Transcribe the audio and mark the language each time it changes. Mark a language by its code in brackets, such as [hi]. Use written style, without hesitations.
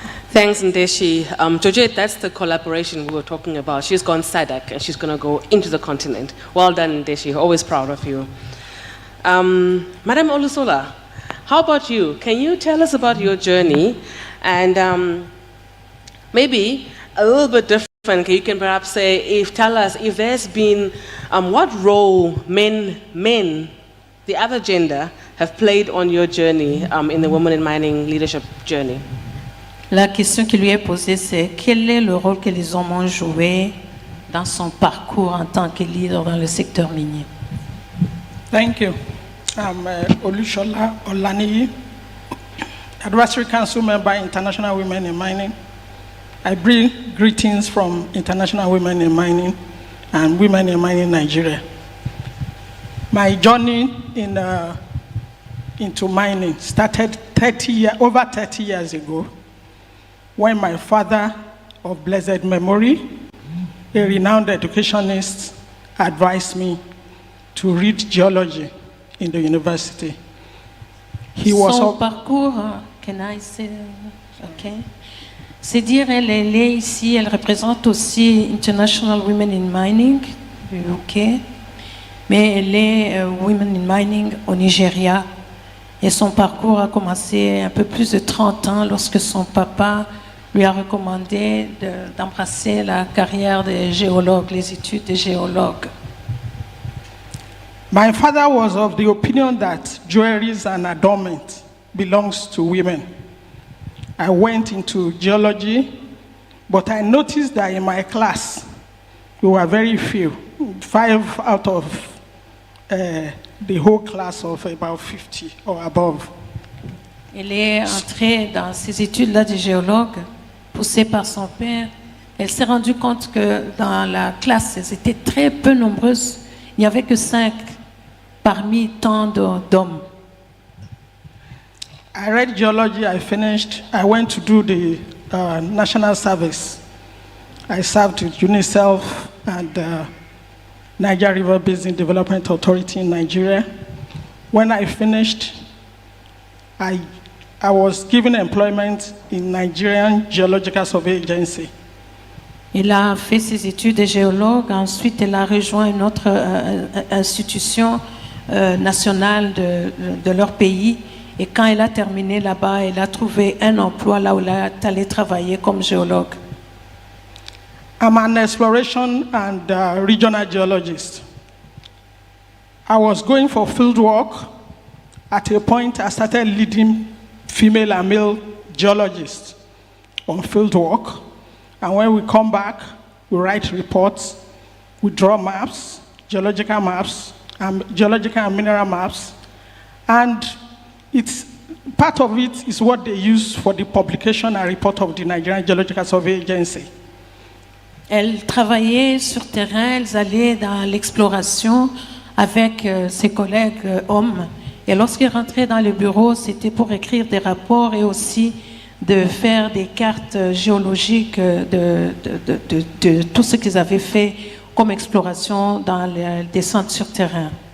[en] Thanks, Ndeshi. Georgette, that's the collaboration we were talking about. She's gone SADC and she's going to go into the continent. Well done, Ndeshi. Always proud of you. Madam Olusola, how about you? Can you tell us about your journey and maybe a little bit different? You can perhaps say, tell us if there's been, what role men, the other gender, have played on your journey in the Women in Mining leadership journey. [fr] La question qui lui est posée, c'est quel est le rôle que les hommes ont joué dans son parcours en tant que leader dans le secteur minier? [en] Thank you. I'm Olushola Olaniyi, Advisory Council member, International Women in Mining. I bring greetings from International Women in Mining and Women in Mining Nigeria. My journey into mining started over 30 years ago, when my father of blessed memory, a renowned educationist advised me to read geology in the university. He was [fr] Son up- [en] parcours, can I say, okay. [fr] C'est dire, elle est ici, elle représente aussi International Women in Mining, du UK, mais elle est Women in Mining au Nigeria. Et son parcours a commencé un peu plus de 30 ans lorsque son papa lui a recommandé d'embrasser la carrière de géologue, les études de géologue. [en] My father was of the opinion that jewelries and adornment belongs to women. I went into geology, but I noticed that in my class, we were very few, 5 out of the whole class of about 50 or above. [fr] Elle est entrée dans ces études-là de géologue, poussée par son père. Elle s'est rendue compte que dans la classe, elles étaient très peu nombreuses. Il n'y avait que 5 parmi tant d'hommes. [en] I read geology, I finished, I went to do the national service. I served with UNICEF and Niger River Basin Development Authority in Nigeria. When I finished, I was given employment in Nigerian Geological Survey Agency. [fr] Elle a fait ses études de géologue. Ensuite, elle a rejoint une autre institution nationale de leur pays. Et quand elle a terminé là-bas, elle a trouvé un emploi là où elle est allée travailler comme géologue. [en] I'm an exploration and regional geologist. I was going for field work. At a point, I started leading female and male geologists on field work. And when we come back, we write reports, we draw maps, geological and mineral maps. And it's part of it is what they use for the publication and report of the Nigerian Geological Survey Agency. [fr] Elle travaillait sur terrain, elle allait dans l'exploration avec ses collègues hommes. Et lorsqu'elle rentrait dans le bureau, c'était pour écrire des rapports et aussi de faire des cartes géologiques de tout ce qu'ils avaient fait comme exploration dans les descentes sur terrain.